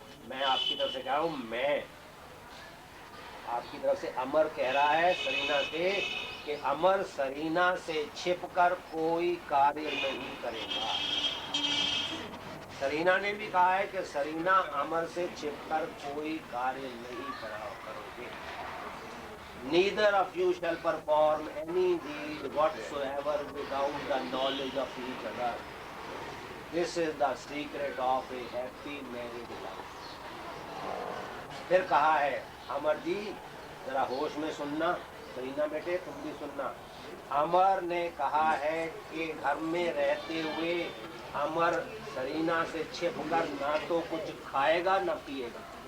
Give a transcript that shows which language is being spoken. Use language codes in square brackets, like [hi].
[hi] मैं आपकी तरफ से कह रहा हूं, मैं आपकी तरफ से अमर कह रहा है सरीना से कि अमर सरीना से छिपकर कोई कार्य नहीं करेगा। सरीना ने भी कहा है कि सरीना अमर से छिपकर कोई कार्य नहीं करोगे। [en] Neither of you shall perform any deed whatsoever without the knowledge of each other. This is the secret of a happy married life. [hi] फिर कहा है, अमर जी जरा होश में सुनना, सरीना बेटे तुम भी सुनना। अमर ने कहा है कि घर में रहते हुए अमर सरीना से छिपकर ना तो कुछ खाएगा ना पिएगा।